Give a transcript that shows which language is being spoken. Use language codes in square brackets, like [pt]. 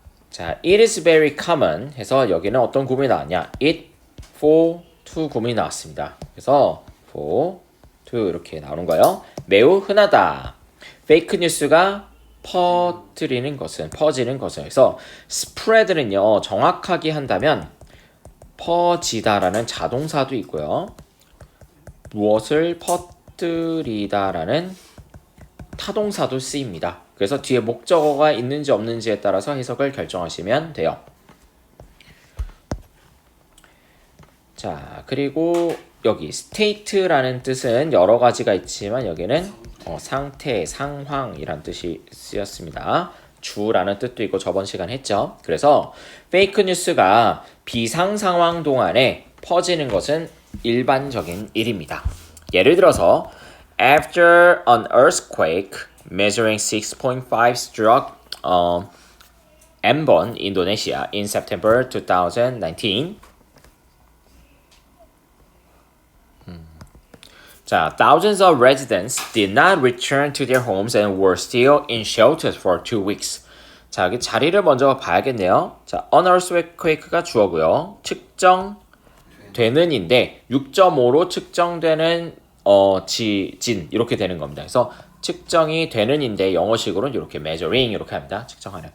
[ko] 자, [en] it is very common [ko] 해서 여기는 어떤 구문이 나왔냐? it, for, to 구문이 나왔습니다. 그래서 for, to 이렇게 나오는 거예요. 매우 흔하다. 페이크 뉴스가 퍼지는 것은 그래서 spread는요 정확하게 한다면 퍼지다라는 자동사도 있고요. 무엇을 퍼뜨리다라는 타동사도 쓰입니다. 그래서 뒤에 목적어가 있는지 없는지에 따라서 해석을 결정하시면 돼요. 자, 그리고 여기 state라는 뜻은 여러 가지가 있지만 여기는 상태, 상황이란 뜻이 쓰였습니다. 주라는 뜻도 있고 저번 시간 했죠. 그래서 페이크 뉴스가 비상 상황 동안에 퍼지는 것은 일반적인 일입니다. [en] 예를 들어서 After an earthquake measuring 6.5 struck Ambon, Indonesia in September 2019. 자, thousands of residents did not return to their homes and were still in shelters for 2 weeks. [ko] 자, 여기 자리를 먼저 봐야겠네요. 자, an earthquake가 주어고요. 측정되는인데 6.5로 측정되는 지진 이렇게 되는 겁니다. 그래서 측정이 되는인데 영어식으로는 이렇게 measuring 이렇게 합니다. 측정하는.